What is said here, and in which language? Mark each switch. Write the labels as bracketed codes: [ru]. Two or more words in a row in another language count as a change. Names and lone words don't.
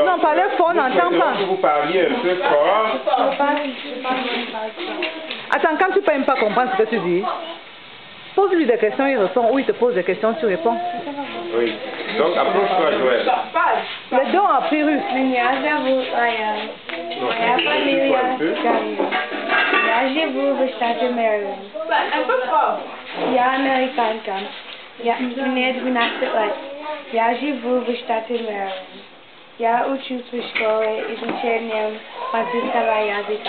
[fr] Non, parlez fort, on nous n'entend souhaitons pas. que vous parliez un peu fort. Attends, quand tu ne peux même pas comprendre ce que tu dis, pose-lui des questions, il répond, ou il te pose des questions, tu réponds. Oui. Donc, approche-toi, Joël. Les deux ont appris russe. [ru] Я зовут Лая. Моя фамилия Галина. Я живу в штате Мэриленд. Я американка. Мне 12 лет. Я живу в штате Мэриленд. Я учусь в школе изучением французского языка.